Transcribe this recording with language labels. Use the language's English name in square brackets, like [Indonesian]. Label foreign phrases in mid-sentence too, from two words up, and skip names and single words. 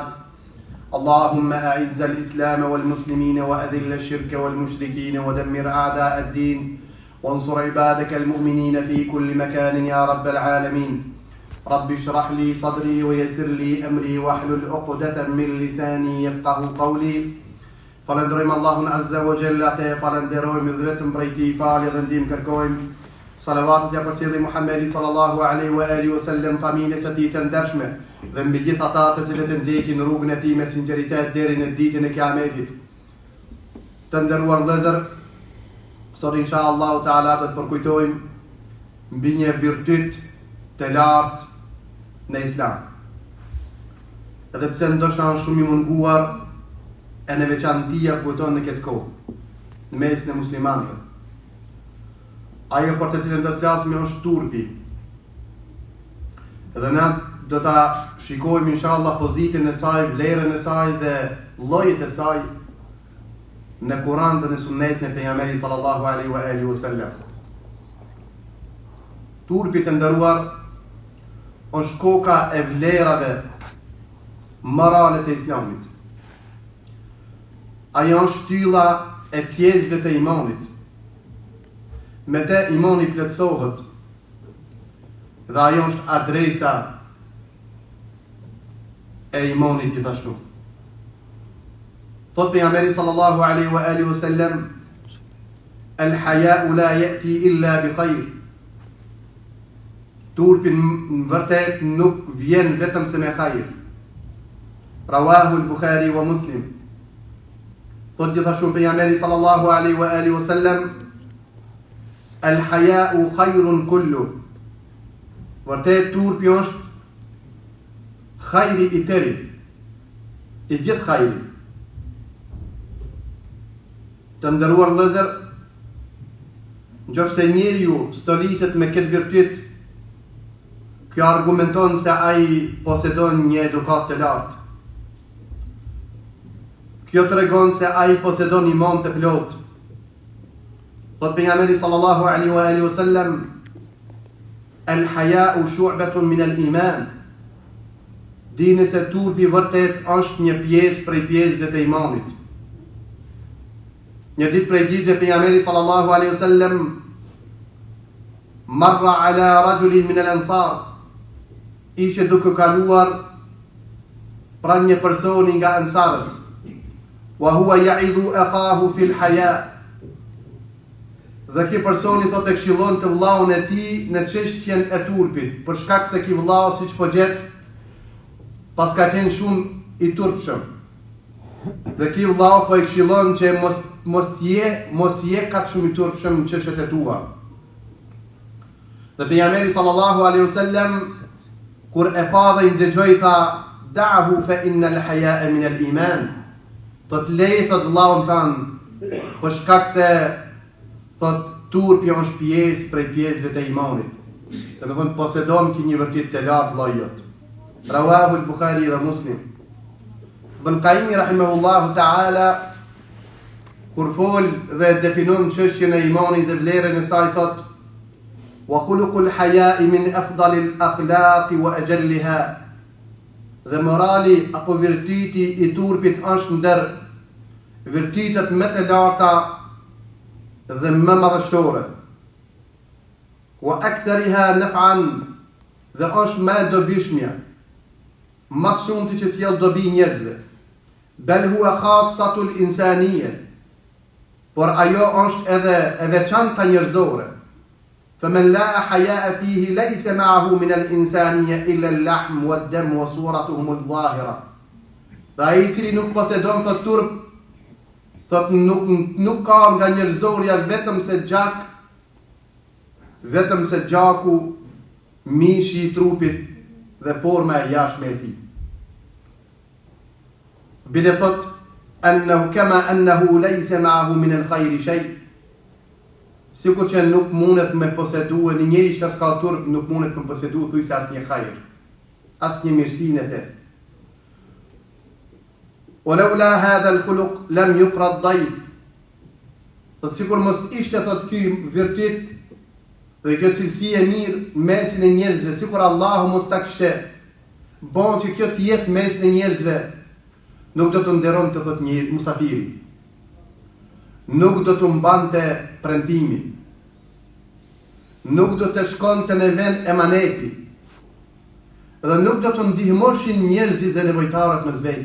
[Arabic] اللهم أعز الإسلام والمسلمين وأذل الشرك والمشركين ودمر أعداء الدين وانصر عبادك المؤمنين في كل مكان يا رب العالمين. رب اشرح لي صدري ويسر لي أمري واحلل عقدة من لساني يفقه قولي. [Albanian] Falenderojmë Allahun [Arabic] عز وجل, [Albanian] te falenderojmë vetëm prej Tij falje dhe ndihmë kërkojmë. Salavatet ja përcjelli [Arabic] Muhamedi صلى الله عليه وآله وسلم, [Albanian] familjes së tij të ndershme dhe mbi gjithë ata të cilët e ndjekin rrugën e tij me sinqeritet deri në ditën e Kiametit. Të nderuar vëllezër, sot [Arabic] إن شاء الله تعالى [Albanian] do të përkujtojmë mbi një virtyt të lartë në Islam. Edhe pse ndoshta është shumë i munguar e në veçantia kujton në këtë kohë, në mesin e muslimanëve. Ajo për të cilën do të flasim është turpi. Edhe ne do ta shikojmë inshallah pozitën e saj, vlerën e saj dhe llojet e saj në Kur'an dhe në Sunetin e pejgamberit [Arabic] صلى الله عليه وآله وسلم. [Albanian] Turpi të nderuar është koka e vlerave morale të Islamit. Ajo është shtylla e pjesëve të imanit. Me te imani plotësohet dhe ajo është adresa e imanit gjithashtu. Thot pejgamberi [Arabic] صلى الله عليه وآله وسلم الحياء لا يأتي إلا بخير." [Albanian] Turpi në vërtet nuk vjen vetëm se me khair. [Arabic] رواه البخاري ومسلم. [Albanian] Thot gjithashtu pejgamberi [Arabic] صلى الله عليه وآله وسلم الحياء خير كله." [Albanian] Vërtet turpi është khajri i tëri, i gjithë khajri. Të nderuar vëllezër, nëse njeriu stoliset me këtë virtyt, kjo argumenton se ai posedon një edukat të lartë. Kjo tregon se ai posedon iman të plot. Thot pejgamberi [Arabic] صلى الله عليه وآله وسلم الحياء شعبة من الإيمان." [Albanian] Dini se turpi vërtet është një pjesë prej pjesëve të imanit. Një ditë prej ditëve pejgamberi [Arabic] صلى الله عليه وسلم مر على رجل من الأنصار. [Albanian] Ishte duke kaluar pranë një personi nga ansarët. [Arabic] وهو يعظ أخاه في الحياء. [Albanian] Dhe ky personi thotë këshillon të vllahun e tij në çështjen e turpit, për shkak se ky vllau siç po gjet pas ka qenë shumë i turpshëm. Dhe ky vllau po e këshillon që mos je kaq shumë i turpshëm në çështjet e tua. Dhe pejgamberi [Arabic] صلى الله عليه وسلم [Albanian] kur e pa dhe i ndëgjoi tha: [Arabic] "دعه فإن الحياء من الإيمان." [Albanian] Thot leje thot vllaun tan, për shkak se thot turpi është pjesë prej pjesëve të imanit. Do të thonë posedon ki një virtyt të lartë vllajot. Rawahu al-Bukhari dhe Muslim. Ibn Qayyim [Arabic] رحمه الله تعالى [Albanian] kur fol dhe definon çështjen e imanit dhe vlerën e saj thot: [Arabic] "وخلق الحياء من أفضل الأخلاق وأجلها." [Albanian] Dhe morali apo virtyti i turpit është ndër virtytet më të larta dhe më madhështore. [Arabic] وأكثرها نفعا, [Albanian] dhe është më dobishmja, më shumë që sjell dobi njerëzve. [Arabic] بل هو خاصة الإنسانية, [Albanian] por ajo është edhe e veçanta njerëzore. [Arabic] فمن لا حياء فيه ليس معه من الإنسانية إلا اللحم والدم وصورتهم الظاهرة. [Albanian] Dhe ai I cili nuk posedon këtë turp, thot nuk ka nga njerëzorja vetëm se gjaku, mishi I trupit dhe forma e jashtme e tij. Bile thot [Arabic] أنه كما أنه ليس معه من الخير شيء. [Albanian] Sikur që nuk mundet me posedu, një njeri që s'ka turp nuk mundet me posedu thujse asnjë hajër. asnjë mirësinë e te. [Arabic] ولولا هذا الخلق لم يقر الضيف. [Albanian] Thot sikur mos ishte thot ky virtyt dhe kjo cilësi e mirë mesin e njerëzve, sikur Allahu mos ta kishte bon që kjo të jetë mesin e njerëzve, nuk do të nderon të thot një musafiri, nuk do të mbante premtimin, nuk do të shkonte në vend emaneti, dhe nuk do të ndihmoshin njerëzit dhe nevojtarët me zvete.